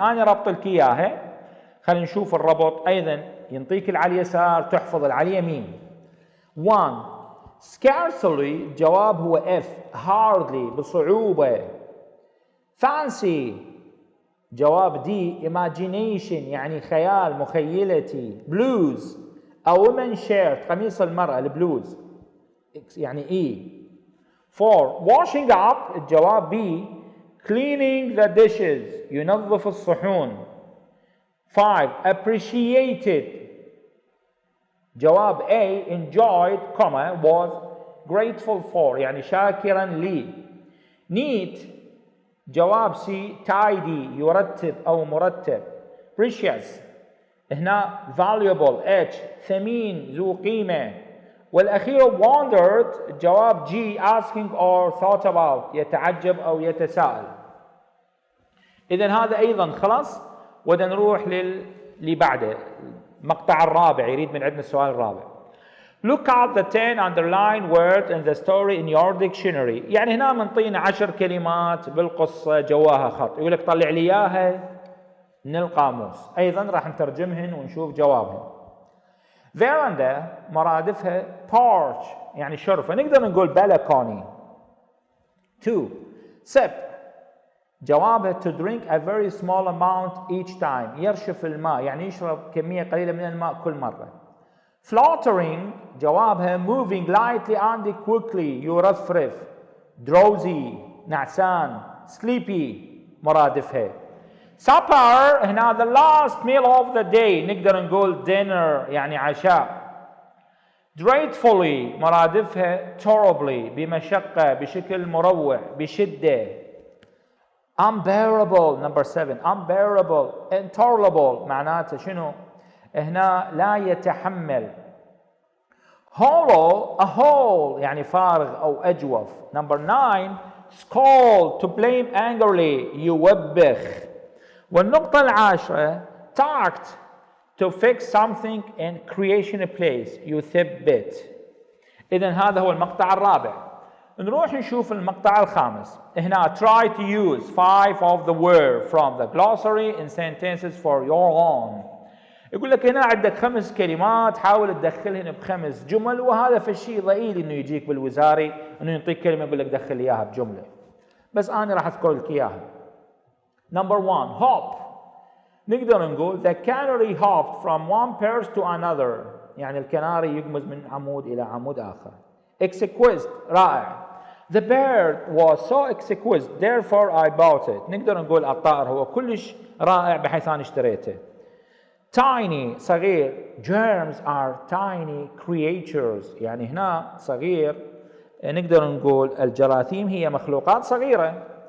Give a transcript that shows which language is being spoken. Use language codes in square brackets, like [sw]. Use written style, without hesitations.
[ar] انا ربط لك اياها خلينا نشوف الربط ايضا ينطيك اللي على اليسار تحفظ اللي على اليمين. 1 Scarcely الجواب هو F. [en] Hardly بصعوبة. [ar] Fancy جواب D. Imagination يعني خيال مخيلتي. Blues [en] a woman's shirt [ar] قميص المرأة البلوز يعني E. [en] 4 Washing up الجواب B. Cleaning the dishes [ar] ينظف الصحون. 5 Appreciated جواب A. [en] Enjoyed, was grateful for [ar] يعني شاكرا لي. Neat جواب C. Tidy يرتب أو مرتب. [en] Precious هنا valuable H. [ar] ثمين ذو قيمة. والأخير wondered جواب G. [en] asking or thought about [ar] يتعجب أو يتساءل. إذن هذا أيضا خلاص ودا نروح للي بعده المقطع الرابع يريد من عندنا السؤال الرابع. [en] Look at the 10 underlined words in the story in your dictionary. [ar] يعني هنا منطينا 10 كلمات بالقصة جواها خط. يقول لك طلع لي إياها من القاموس. أيضا راح نترجمهن ونشوف جوابهن. Veranda مرادفها porch يعني شرفة. نقدر نقول balcony. 2 sip جوابها [en] to drink a very small amount each time [ar] يرشف الماء يعني يشرب كمية قليلة من الماء كل مرة. [en] Fluttering جوابها moving lightly and quickly يرفرف. [ar] Drowsy نعسان. Sleepy مرادفها. [en] Supper هنا the last meal of the day [ar] نقدر نقول [en] dinner [ar] يعني عشاء. Dreadfully مرادفها terribly بمشقة بشكل مروع بشدة. Unbearable number 7 unbearable intolerable معناته شنو؟ هنا لا يتحمل. Hollow [en] a hole [ar] يعني فارغ أو أجوف. [en] number 9 scold to blame angrily يوبخ. [ar] والنقطة العاشرة [en] tact to fix something and creation a place [ar] يثبت. إذن هذا هو المقطع الرابع. نروح نشوف المقطع الخامس. [en] هنا try to use 5 of the word from the glossary in sentences for your own. [ar] يقول لك هنا عندك 5 كلمات، حاول تدخلهن ب5 جمل، وهذا في الشيء ضئيل انه يجيك بالوزاري انه يعطيك كلمه يقول لك دخل اياها بجمله، بس انا راح اذكر لك اياها. [en] Number 1 hop. [ar] نقدر نقول [en] the canary hopped from one perch to another، [ar] يعني الكناري يقمز من عمود الى عمود اخر. Exquisite رائع. [en] The bird was so exquisite therefore I bought it. [ar] نقدر نقول الطائر هو كلش رائع بحيث انا اشتريته. Tiny صغير. [en] Germs are tiny creatures، [ar] يعني هنا صغير نقدر نقول الجراثيم هي مخلوقات صغيرة.